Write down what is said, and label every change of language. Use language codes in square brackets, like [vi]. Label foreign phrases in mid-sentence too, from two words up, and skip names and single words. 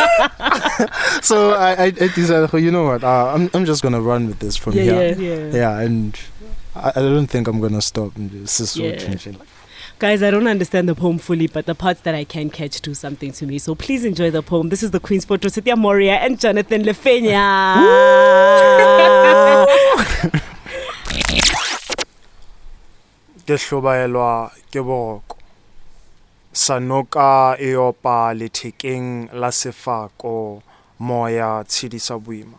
[en] So I decided, you know what? I'm just gonna run with this from here. Yeah, and I don't think I'm gonna stop. This is so changing. Guys, I don't understand the poem fully, but the parts that I can catch do something to me. So please enjoy the poem. This is the Queen's Fortress with Moria and Jonathan Lefenya. [st] Ke hlobaelwa ke boroko. Sanoka e opa lethekeng la sefako moya tshedisa boima.